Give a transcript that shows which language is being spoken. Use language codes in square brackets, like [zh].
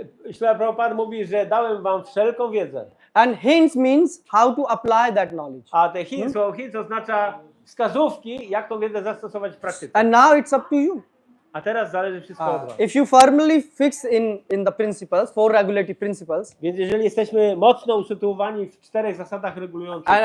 [pl] Śrila Prabhupada mówi, że dałem wam wszelką wiedzę. [en] And hints means how to apply that knowledge. [pl] A te hints oznacza wskazówki, jak tą wiedzę zastosować w praktyce. [en] And now it's up to you. [pl] A teraz zależy wszystko od was. [en] If you firmly fix in the principles, 4 regulative principles, [pl] Więc jeżeli jesteśmy mocno usytuowani w 4 zasadach regulujących